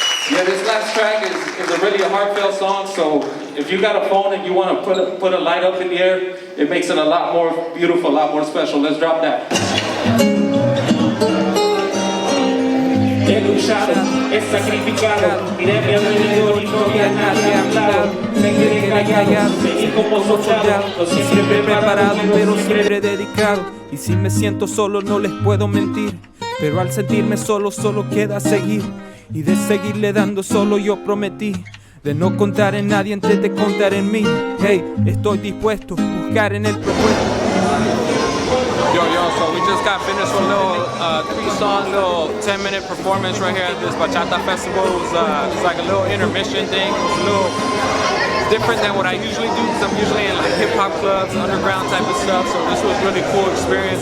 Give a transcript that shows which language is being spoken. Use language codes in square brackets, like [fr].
[en] Yeah, this last track is a really heartfelt song, so if you got a phone and you want to put a light up in the air, it makes it a lot more beautiful, a lot more special. Let's drop that. [es] He luchado, he sacrificado, miré a mi alrededor y no había nadie a mi lado. Me quedé callado, seguí como soldado, siempre preparado, pero siempre dedicado. Y si me siento solo no les puedo mentir, pero al sentirme solo queda seguir. Y de seguirle dando solo yo prometí de no contar en nadie antes de contar en mí. Hey, estoy dispuesto a buscar en el propuesto. [en] Yo, so we just got finished with a little 3-song, little 10-minute performance right here at this Bachata Festival. It was like a little intermission thing. It was a little different than what I usually do, because I'm usually in like hip-hop clubs, underground type of stuff. So this was really cool experience.